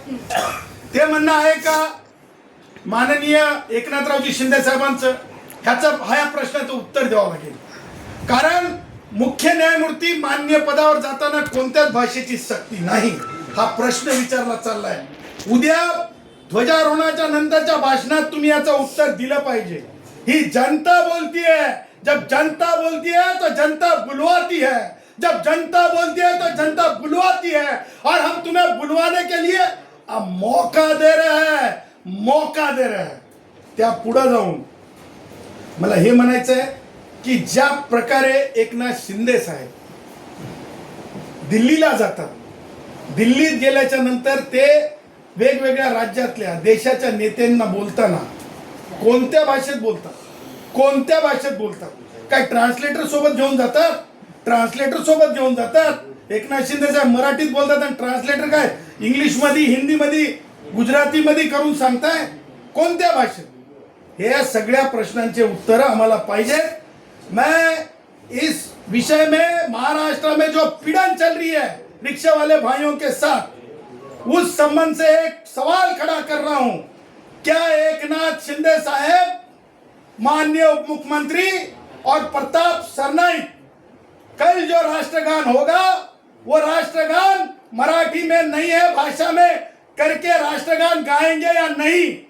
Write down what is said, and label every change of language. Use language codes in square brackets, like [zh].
[mr] ते म्हणणं आहे का माननीय एकनाथरावजी शिंदे साहेबांचं? ह्या प्रश्नाचं उत्तर द्यावं लागेल. कारण मुख्य न्यायमूर्ती मान्य पदावर जाताना कोणत्याच भाषेची सक्ती नाही, हा प्रश्न विचारला चाललाय. उद्या ध्वजारोहणाच्या नंतरच्या भाषणात तुम्ही याचं उत्तर दिलं पाहिजे. [hi] ही जनता बोलती है, जब जनता बोलती है तो जनता बुलवाती है, जब जनता बोलती है तो जनता बुलवाती है, और हम तुम्हें बुलवाने के लिए मौका दे रहे हैं, मौका दे रहे हैं. [mr] त्या पुढे जाऊन मला हे म्हणायचं आहे की ज्या प्रकारे एकनाथ शिंदे साहेब दिल्लीला जातात, दिल्लीत गेल्याच्या नंतर ते वेगवेगळ्या राज्यातल्या देशाच्या नेत्यांना बोलताना कोणत्या भाषेत बोलतात, कोणत्या भाषेत बोलतात? काय ट्रान्सलेटर सोबत घेऊन जातात? ट्रान्सलेटर सोबत घेऊन जातात. एकनाथ शिंदे साहेब मराठीत बोलतात आणि ट्रान्सलेटर काय इंग्लिश मध्ये, हिंदी मध्ये, गुजराती मध्ये करून सांगताय? कोणत्या भाषेत? हे सगळ्या प्रश्नांचे उत्तर आम्हाला पाहिजेत. [hi] मैं इस विषय में महाराष्ट्र में जो पीड़न चल रही है रिक्शा वाले भाइयों के साथ, उस संबंध से एक सवाल खड़ा कर रहा हूं. क्या एकनाथ शिंदे साहेब, माननीय उप मुख्यमंत्री और प्रताप सरनाईक कल जो राष्ट्रगान होगा वो राष्ट्रगान मराठी में नहीं है भाषा में करके राष्ट्रगान गाएंगे या नहीं?